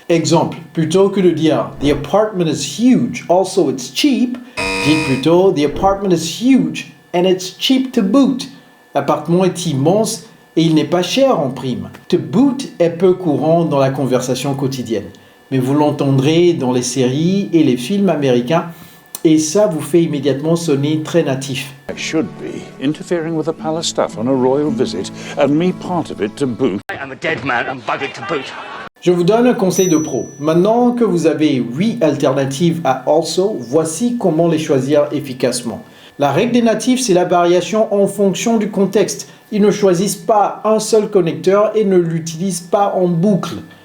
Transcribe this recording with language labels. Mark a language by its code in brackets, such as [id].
[fr] Exemple, plutôt que de dire [en] « The apartment is huge, also it's cheap », [fr] dites plutôt [en] « The apartment is huge and it's cheap to boot ». [fr] L'appartement est immense et il n'est pas cher en prime. To boot est peu courant dans la conversation quotidienne, mais vous l'entendrez dans les séries et les films américains. Et ça vous fait immédiatement sonner très natif. [en] I should be interfering with the palace staff on a royal visit, and me part of it to boot. I'm a dead man and buggered to boot. [fr] Je vous donne un conseil de pro. Maintenant que vous avez 8 alternatives à also, voici comment les choisir efficacement. La règle des natifs, c'est la variation en fonction du contexte. Ils ne choisissent pas un seul connecteur et ne l'utilisent pas en boucle.